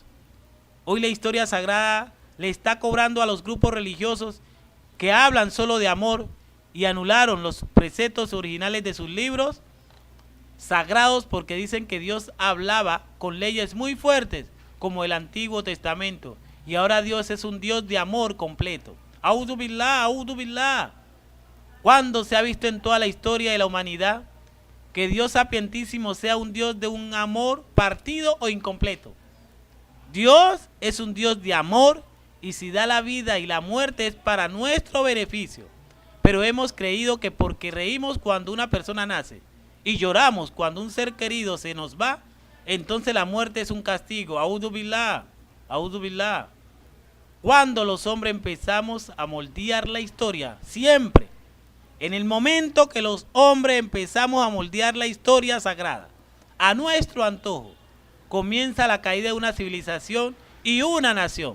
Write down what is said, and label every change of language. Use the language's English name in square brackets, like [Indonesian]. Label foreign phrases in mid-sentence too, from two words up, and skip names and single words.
[Spanish] Hoy la historia sagrada le está cobrando a los grupos religiosos que hablan solo de amor y anularon los preceptos originales de sus libros sagrados porque dicen que Dios hablaba con leyes muy fuertes como el Antiguo Testamento y ahora Dios es un Dios de amor completo. [Arabic] أعوذ بالله، أعوذ بالله. [Spanish] ¿Cuándo se ha visto en toda la historia de la humanidad que Dios sapientísimo sea un Dios de un amor partido o incompleto? Dios es un Dios de amor y si da la vida y la muerte es para nuestro beneficio. Pero hemos creído que porque reímos cuando una persona nace y lloramos cuando un ser querido se nos va, entonces la muerte es un castigo. [Arabic] أعوذ بالله، أعوذ بالله. [Spanish] Cuando los hombres empezamos a moldear la historia, siempre, en el momento que los hombres empezamos a moldear la historia sagrada, a nuestro antojo, comienza la caída de una civilización y una nación.